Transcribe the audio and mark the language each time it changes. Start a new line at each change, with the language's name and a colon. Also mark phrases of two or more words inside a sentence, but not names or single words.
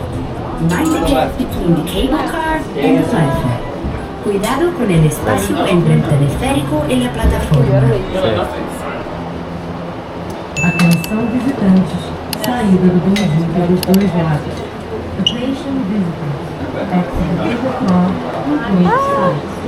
English: Mind the gap between the cable car and the platform.
Spanish: Cuidado con el espacio entre el teleférico y la plataforma.
Portuguese: Atenção visitantes, saída do bondinho pelos dois lados.
English: Attention visitors, exit the car on both sides.